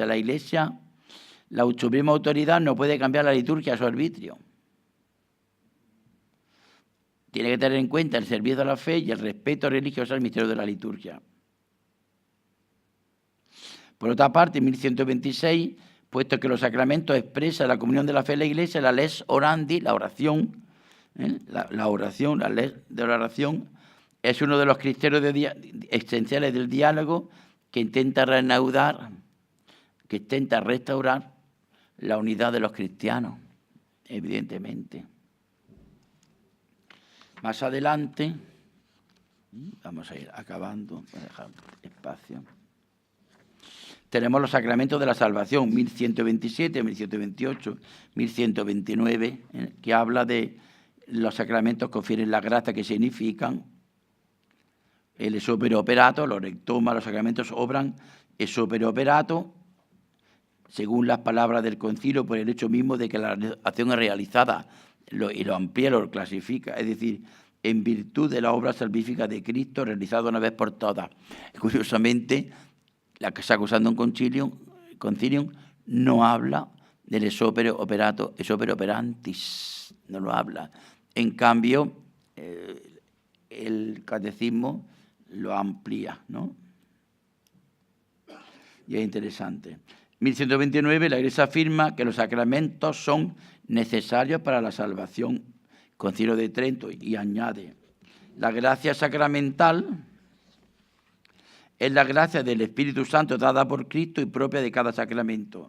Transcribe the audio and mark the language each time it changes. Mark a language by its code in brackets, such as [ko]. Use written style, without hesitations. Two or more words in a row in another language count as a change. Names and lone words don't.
[es] La Iglesia, la suprema autoridad no puede cambiar la liturgia a su arbitrio. Tiene que tener en cuenta el servicio de la fe y el respeto religioso al misterio de la liturgia. Por otra parte, en 1126, puesto que los sacramentos expresan la comunión de la fe en la Iglesia, la [la] lex orandi, [es] la oración, la ley de la oración, es uno de los criterios esenciales del diálogo que intenta restaurar la unidad de los cristianos, evidentemente. Más adelante, vamos a ir acabando para dejar espacio. Tenemos los sacramentos de la salvación, 1127, 1128, 1129, que habla de los sacramentos que confieren la gracia, que significan el [la] ex opere operato, [es] los rectoma, los sacramentos obran [la] ex opere operato, [es] según las palabras del concilio, por el hecho mismo de que la acción es realizada, y lo amplía, lo clasifica, es decir, en virtud de la obra salvífica de Cristo realizada una vez por todas. Curiosamente, la Sacro Sanctum Concilium no habla del [la] ex opere operato, ex opere operantis, [es] no lo habla. En cambio, el catecismo lo amplía, ¿no? Y es interesante. 1129, la Iglesia afirma que los sacramentos son necesarios para la salvación, Concilio de Trento, y añade, la gracia sacramental es la gracia del Espíritu Santo dada por Cristo y propia de cada sacramento.